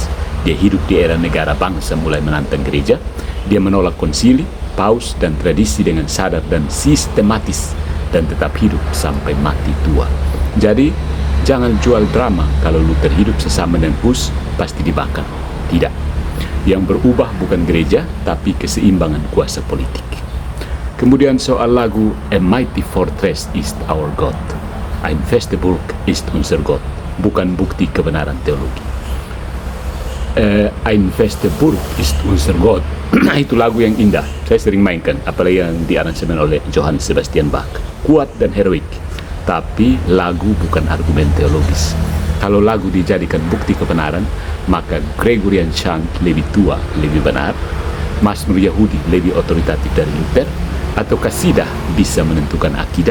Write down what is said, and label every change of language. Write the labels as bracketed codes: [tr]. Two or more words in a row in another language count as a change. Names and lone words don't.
[id] Dia hidup di era negara bangsa mulai menantang gereja. Dia menolak konsili, paus, dan tradisi dengan sadar dan sistematis, dan tetap hidup sampai mati tua. Jadi, jangan jual drama kalau Luther hidup sesama dengan Hus pasti dibakar. Tidak. Yang berubah bukan gereja, tapi keseimbangan kuasa politik. Kemudian soal lagu A Mighty Fortress is Our God. [de] Ein feste Burg ist unser Gott. [id] Bukan bukti kebenaran teologi. [de] Ein feste Burg ist unser Gott. [id] Itu lagu yang indah. Saya sering mainkan, apalagi yang diaransemen oleh Johann Sebastian Bach. Kuat dan heroik. Tapi lagu bukan argumen teologis. Kalau lagu dijadikan bukti kebenaran, maka [en] Gregorian chant [id] lebih tua, lebih benar, Mazmur Yahudi lebih otoritatif dari Luther, atau kasidah bisa menentukan akidah.